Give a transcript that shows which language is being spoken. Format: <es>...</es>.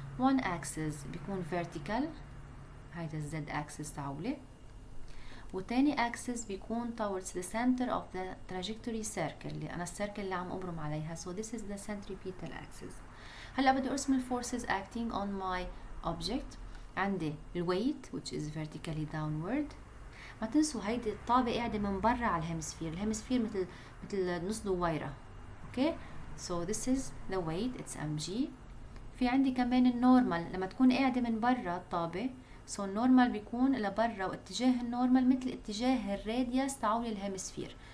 <en>One axis</en> <ar>بيكون</ar> <en>vertical،</en> <ar>هيدا</ar> <en>Z axis</en> <ar>تاعولي، وتاني</ar> <en>axis بيكون towards the center of the trajectory circle</en> <ar>اللي أنا السيركل اللي عم أبرم عليها.</ar> <en>So this is the centripetal axis.</en> <ar>هلا بدي أرسم</ar> <en>forces acting on my object.</en> <ar>عندي</ar> <en>weight which is vertically downward.</en> <ar>ما تنسوا هيدي الطابة قاعدة من برا على الهيمسفير مثل نص دويرة.</ar> <en>Okay, so this is the weight, it's mg.</en> <ar>في عندي كمان النورمال لما تكون قاعدة من برا الطابة. So النورمال بيكون لبرا، واتجاه النورمال مثل اتجاه الراديوس تاعول الهيمسفير.</ar>